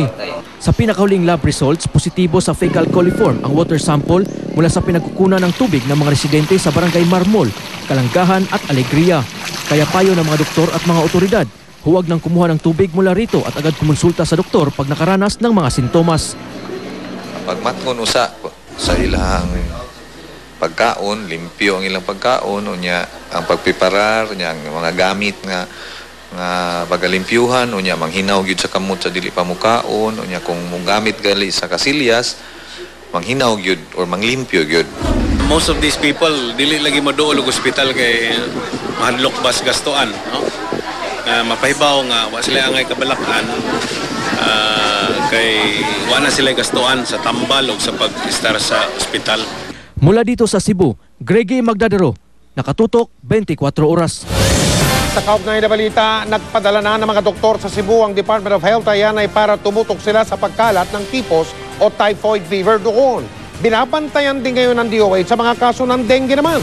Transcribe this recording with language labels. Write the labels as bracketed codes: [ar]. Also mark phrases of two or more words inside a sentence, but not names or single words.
[tl] Sa pinakahuling [en] lab results, [tl] positibo sa [en] fecal coliform [tl] ang [en] water sample [tl] mula sa pinagkukunan ng tubig ng mga residente sa barangay Marmol, Kalanggahan at Alegria. Kaya payo ng mga doktor at mga otoridad, huwag nang kumuha ng tubig mula rito at agad kumonsulta sa doktor pag nakaranas ng mga sintomas. [ceb] Pagmatngon usa sa ilang pagkaon, limpyo ang ilang pagkaon, unya ang pagpiparar, unya ang mga gamit nga bagalimpyuhan, unya manghinaw gyud sa kamot sa dili pa mukaon, unya kung gamit gali sa kasilyas, manghinaw gyud or manglimpyo gyud. [en] Most of these people [ceb] dili lagi moduol og ospital kay mahadlok bas gastuan, no? Mapahibaw nga wa sila angay kabalakan, kay wa na sila gastuan sa tambal o sa pag-istar sa ospital. [tl] Mula dito sa Cebu, Greggy Magdadaro, Nakatutok, 24 Oras. Sa kaugnay na balita, nagpadala na ng mga doktor sa Cebu ang Department of Health ay para tumutok sila sa pagkalat ng typhus o [en] typhoid fever [tl] doon. Binabantayan din ngayon ng DOH sa mga kaso ng dengue naman.